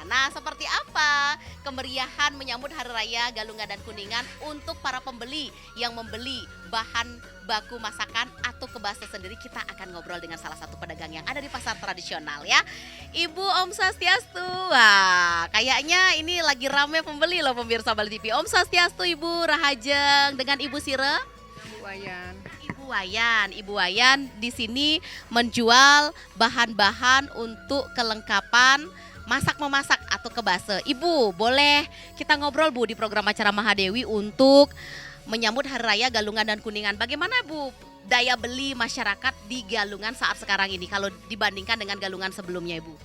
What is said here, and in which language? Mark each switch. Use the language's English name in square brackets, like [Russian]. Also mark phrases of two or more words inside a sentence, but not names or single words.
[Indonesian] Nah, seperti apa kemeriahan menyambut Hari Raya Galungan dan Kuningan untuk para pembeli yang membeli bahan baku masakan atau kebase sendiri? Kita akan ngobrol dengan salah satu pedagang yang ada di pasar tradisional ya. Ibu [Sanskrit] ॐ स्वस्त्यस्तु. [Indonesian] Wah, kayaknya ini lagi rame pembeli loh pemirsa Bali TV. [Sanskrit] ॐ स्वस्त्यस्तु [Indonesian] Ibu Rahajeng dengan Ibu Sire. Wayan. Ibu Ibu Wayan di sini menjual bahan-bahan untuk kelengkapan masak-memasak atau kebase. Ibu, boleh kita ngobrol Bu di program acara Mahadewi untuk menyambut Hari Raya Galungan dan Kuningan. Bagaimana Bu daya beli masyarakat di Galungan saat sekarang ini kalau dibandingkan dengan Galungan sebelumnya Ibu?